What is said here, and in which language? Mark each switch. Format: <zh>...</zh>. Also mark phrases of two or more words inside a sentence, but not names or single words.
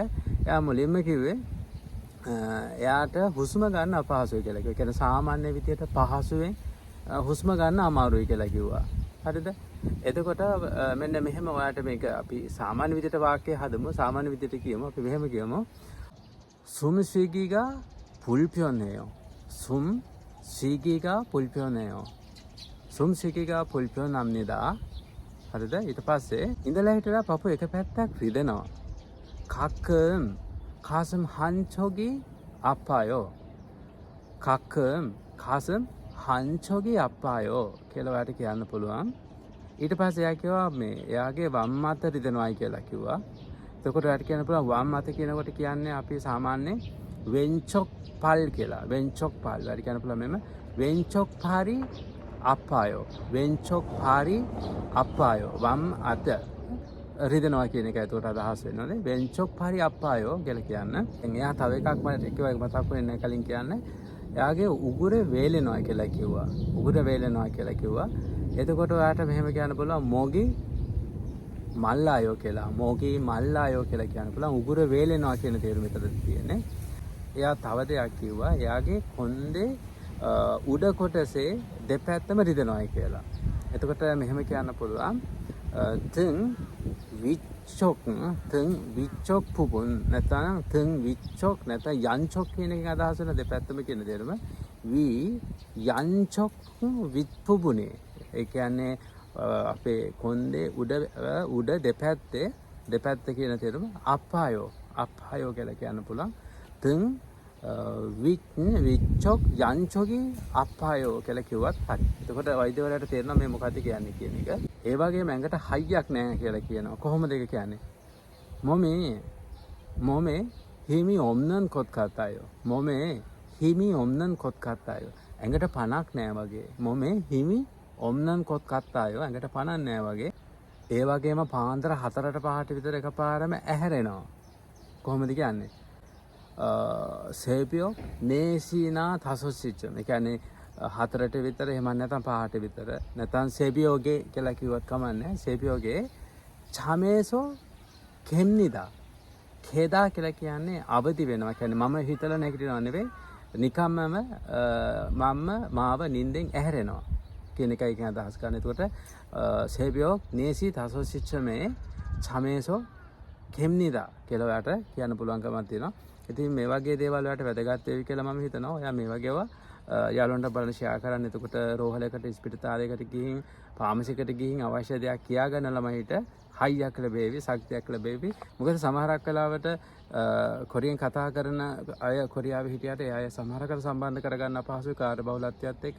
<si>එයා මුලින්ම කිව්වේ එයාට හුස්ම ගන්න අපහසුයි කියලා. ඒ කියන්නේ සාමාන්‍ය විදිහට පහසුවෙන් හුස්ම ගන්න අමාරුයි කියලා කිව්වා. හරිද? එතකොට මෙන්න මෙහෙම ඔයාලට මේක අපි සාමාන්‍ය විදිහට වාක්‍යය හදමු. සාමාන්‍ය විදිහට කියමු. අපි මෙහෙම කියමු.</si> <ko>숨 쉬기가 불편해요. 숨 쉬기가 불편해요. 숨 쉬기가 불편합니다.</ko> <si>හරිද? ඊට පස්සේ ඉඳලා හිටලා පපුව එක පැත්තක් රිදෙනවා.</si> <ko>가끔 가슴 한쪽이 아파요. 가끔 가슴 한쪽이 아파요</ko> <si>කියලා ඔයාලට කියන්න පුළුවන්. ඊට පස්සේ එයා කිව්වා මේ එයාගේ වම් අත රිදෙනවායි කියලා කිව්වා. එතකොට ඔයාලට කියන්න පුළුවන් වම් අත කියනකොට කියන්නේ අපි සාමාන්‍යයෙන්</si> <ko>왼쪽 팔</ko> <si>කියලා.</si> <ko>왼쪽 팔.</ko> <si>ඔයාලට කියන්න පුළුවන් මෙන්න</si> <ko>왼쪽 팔이 아파요. 왼쪽 팔이 아파요.</ko> <si>වම් අත රිදෙනවා කියන එක ඒකට අදහස් වෙනවානේ.</si> <ko>왼쪽 팔이 아파요</ko> <si>කියලා කියන්න. දැන් එයා තව එකක් මතක් වෙන්නේ කලින් කියන්නේ එයාගේ උගුරේ වේලෙනවා කියලා කිව්වා. උගුර වේලෙනවා කියලා කිව්වා. එතකොට ඔයාට මෙහෙම කියන්න පුළුවන්</si> <ko>목이 말라요</ko> <si>කියලා.</si> <ko>목이 말라요</ko> <si>කියලා කියන්න පුළුවන්. උගුර වේලෙනවා කියන තේරුම විතරද තියෙන්නේ. එයා තව දෙයක් කිව්වා. එයාගේ කොන්දේ උඩ කොටසේ දෙපැත්තම රිදෙනවායි කියලා. එතකොට මෙහෙම කියන්න පුළුවන්.</si> <ko>등 위쪽 부분</ko> <si>නැත්නම්</si> <ko>등 위쪽</ko> <si>නැත්නම් 양쪽 කියන එකෙන් අදහස් වෙන දෙපැත්තම කියන දේරම</si> <ko>위 양쪽 윗부분이</ko> <si>ඒ කියන්නේ අපේ කොන්දේ උඩ දෙපැත්ත කියන තේරුම 아파요 කියලා කියන්න පුළුවන්.</si> <ko>등 위쪽 양쪽이 아파요</ko> <si>කියලා කිව්වත් හරි. එතකොට වෛද්‍යවරයාට තේරෙනවා මේ මොකද්ද කියන්නේ කියන එක. ඒ වගේම ඇඟට හයියක් නැහැ කියලා කියනවා. කොහොමද ඒක කියන්නේ?</si> <ko>몸에 힘이 없는 것 같아요. 몸에 힘이 없는 것 같아요.</ko> <si>ඇඟට පණක් නැහැ වගේ.</si> <ko>몸에 힘이 없는 것 같아요.</ko> <si>ඇඟට පණක් නැහැ වගේ. ඒ වගේම පාන්දර 4ට 5ට විතර එකපාරම ඇහැරෙනවා. කොහොමද කියන්නේ?</si> <ko>새벽 4시나 5시쯤.</ko> <si>ඒ කියන්නේ 4ට විතර එහෙම නැත්නම් 5ට විතර. නැත්නම් 새벽에 කියලා කිව්වත් කමන්නේ.</si> <ko>새벽에 잠에서 갭니다.</ko> <si>ඛේදා කියලා කියන්නේ අවදි වෙනවා. කියන්නේ මම හිතලා නැගිටිනව නෙවෙයි. නිකම්මම මාව නිින්දෙන් ඇහැරෙනවා. කියන එකයි කියන අදහස් ගන්න. එතකොට</si> <ko>새벽 4시 5시쯤에 잠에서 갭니다</ko> <si>කියලා ඔයාලට කියන්න පුළුවන්කමක් තියෙනවා. ඉතින් මේ වගේ දේවල් වලට වැදගත් වෙයි කියලා මම හිතනවා. ඔයා මේ වගේව යාළුවන්ට බලන්න ෂෙයා කරන්න. එතකොට රෝහලකට ස්පිරිතාලයකට ගිහින් ෆාමසිකට ගිහින් අවශ්‍ය දෙයක් කියාගන්න ළමයිට හයියක් ලැබෙවි, ශක්තියක් ලැබෙවි. මොකද සමහරක් වෙලාවට කොරියන් කතා කරන අය කොරියාවේ හිටියට ඒ අය සමහරකට සම්බන්ධ කරගන්න අපහසුයි කාර්ය බහුලත්වයත් එක්ක.</si>